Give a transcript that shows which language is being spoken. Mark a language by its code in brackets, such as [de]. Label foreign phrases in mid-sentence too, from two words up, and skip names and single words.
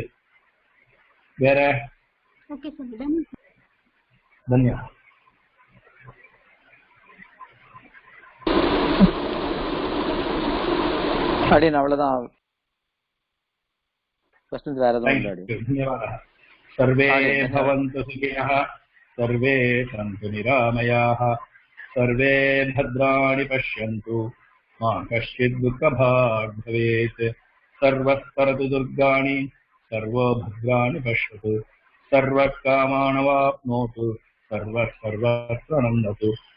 [ta] வேற? ஓகே சார். தன்யவாத். அடியன் அவ்வளவுதான். क्वेश्चंस வேற எதுவும் இல்ல அடியன். [sa] धन्यवादः. सर्वे भवन्तु सुखिनः, सर्वे सन्तु निरामयाः, सर्वे भद्राणि पश्यन्तु, मा कश्चित् दुःखभाग् भवेत्. सर्वस्परतु दुर्गाणि, सर्वो भद्राणि पश्यतु, सर्वकामानवाप्नोतु, सर्वत्र नन्दतु.